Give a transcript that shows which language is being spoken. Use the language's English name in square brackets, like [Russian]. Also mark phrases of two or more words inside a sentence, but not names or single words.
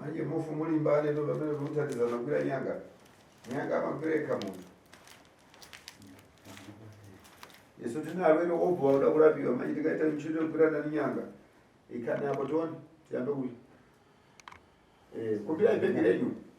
[Nyanja] mufu mulimba lero bamene kuthandiza nakwira nyanga amapereka munthu yeso tinalwere obva uda kurapiwa manje tikaita ntchito yokwirana ni nyanga ikhani apo tione tiyambe kuti kumbira ibhegi lenyu